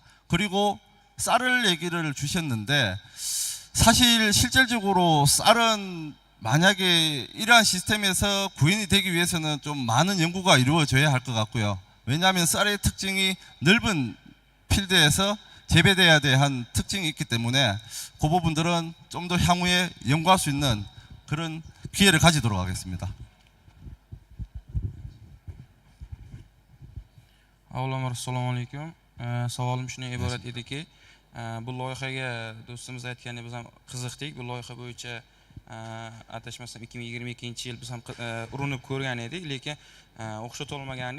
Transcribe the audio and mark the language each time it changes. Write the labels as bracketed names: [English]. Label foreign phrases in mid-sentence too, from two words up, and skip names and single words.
[Korean] 그리고 쌀을 얘기를 주셨는데 사실 실질적으로 쌀은 만약에 이러한 시스템에서 구현이 되기 위해서는 좀 많은 연구가 이루어져야 할 것 같고요. 왜냐하면 쌀의 특징이 넓은 필드에서 재배돼야 한 특징이 있기 때문에 그 부분들은 좀 더 향후에 연구할 수 있는 그런 기회를 가지도록 하겠습니다. [Uzbek] Avvalambor assalomu alaykum. Savolim shundan iborat ediki, bu loyihaga do'stimiz aytgandek biz ham qiziqdik. Bu loyiha bo'yicha adashmasam 2022-yil biz ham urinib ko'rgan edik, lekin o'xshatolmagandik.